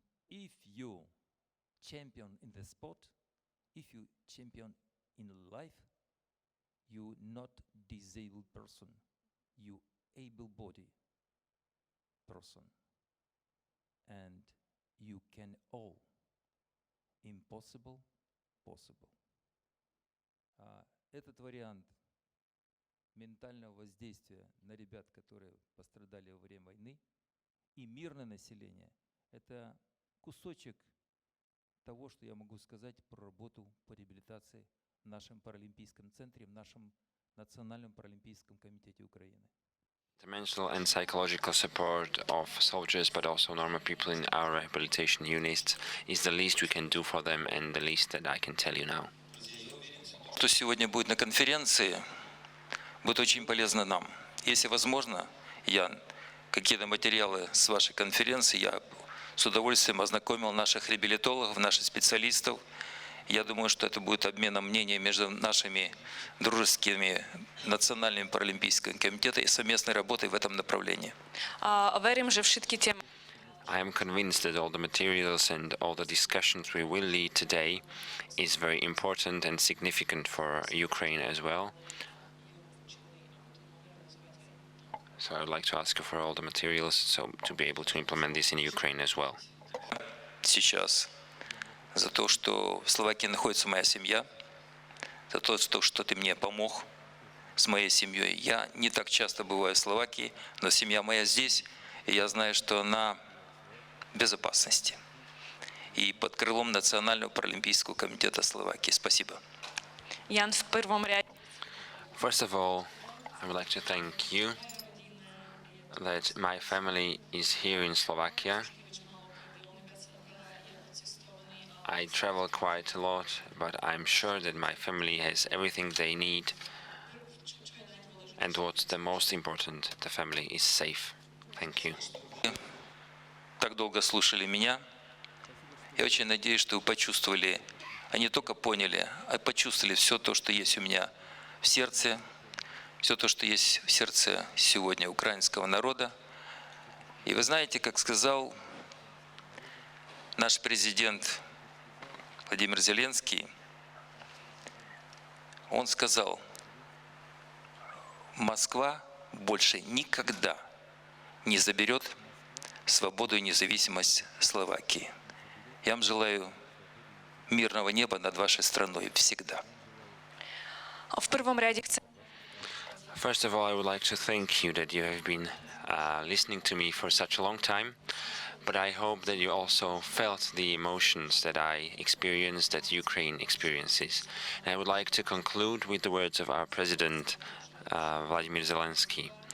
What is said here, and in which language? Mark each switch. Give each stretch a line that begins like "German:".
English: If you champion in the sport, if you champion in life, you not disabled person, you able-bodied person, and you can all impossible possible.
Russian: Этот вариант ментального воздействия на ребят, которые пострадали во время войны, и мирное население – это кусочек того, что я могу сказать про работу по реабилитации в нашем паралимпийском центре, в нашем Национальном паралимпийском комитете Украины.
English: The mental and psychological support of soldiers, but also normal people in our rehabilitation units, is the least we can do for them and the least that I can tell you now.
Russian: Кто сегодня будет на конференции, будет очень полезно нам. Если возможно, я какие-то материалы с вашей конференции, я с удовольствием ознакомил наших реабилитологов, наших специалистов. Я думаю, что это будет обменом мнений между нашими дружескими национальными паралимпийскими комитетами и совместной работой в этом направлении.
Slovak: verím, že všetky tie
English: I am convinced that all the materials and all the discussions we will lead today is very important and significant for Ukraine as well. So I would like to ask you for all the materials so to be able to implement this in Ukraine as well.
Russian: Сейчас за то, что в Словакии находится моя семья, за то, что ты мне помог с моей семьей. Я не так часто бываю в Словакии, но семья моя здесь, и я знаю, что она в безопасности. И под крылом Национального паралимпийского комитета Словакии. Спасибо.
Slovak: Jan v prvom riade
English: First of all, I would like to thank you that my family is here in Slovakia. I travel quite a lot, but I'm sure that my family has everything they need. And what's the most important, the family is safe. Thank you.
Russian: Так долго слушали меня. Я очень надеюсь, что вы почувствовали, а не только поняли, а почувствовали все то, что есть у меня в сердце, все то, что есть в сердце сегодня украинского народа. И вы знаете, как сказал наш президент Владимир Зеленский, он сказал: Москва больше никогда не заберет свободу и независимость Словакии. Я вам желаю мирного неба над вашей страной всегда. В первом ряде
Slovak: chcem
English: First of all, I would like to thank you that you have been listening to me for such a long time, but I hope that you also felt the emotions that I experienced, that Ukraine experiences. And I would like to conclude with the words of our president, Vladimir Zelensky.